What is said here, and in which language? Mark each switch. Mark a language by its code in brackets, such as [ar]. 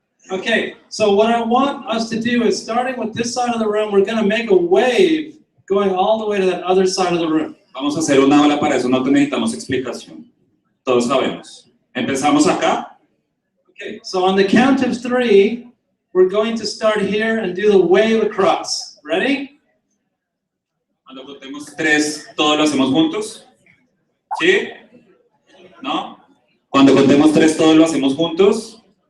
[en] Okay, so what I want us to do is, starting with this side of the room, we're going to make a wave going all the way to that other side of the room. [es] Vamos a hacer una ola, para eso no necesitamos explicación. Todos sabemos. Empezamos acá. [en] Okay, so on the count of 3, we're going to start here and do the wave across. Ready? [es] Cuando contemos 3, todos lo hacemos juntos. ¿Sí? ¿No? Cuando contemos 3, todos lo hacemos juntos.